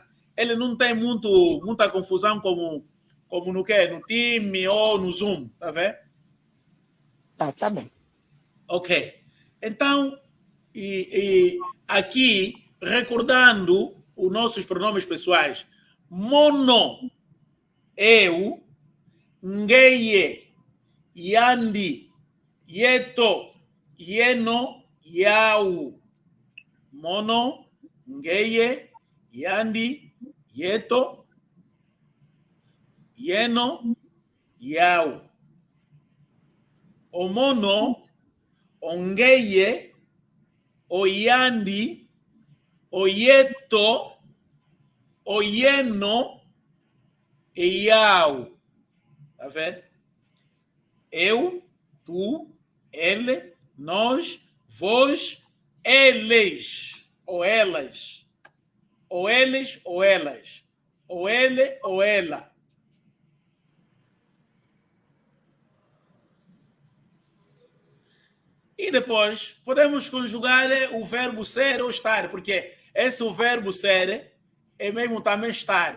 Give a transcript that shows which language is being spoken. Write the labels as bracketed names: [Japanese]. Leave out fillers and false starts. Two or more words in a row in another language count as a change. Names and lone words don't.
[Portuguese] Ele não tem muita confusão como no time ou no Zoom, tá vendo? Tá bem. Ok. Então, aqui, recordando os nossos pronomes pessoais, mono, eu, [Kongo] ngeye, yandi, yeto, yeno, yau. Mono, ngeye, yandi, yeto, yeno, yau. O mono, ongeye, oyandi, oyeto, oyeno e yau. [Portuguese] Tá vendo? Eu, tu, ele, nós, vós, eles, ou elas, ou eles, ou elas, ou ele, ou ela. E depois podemos conjugar o verbo ser ou estar, porque esse o verbo ser é mesmo também estar.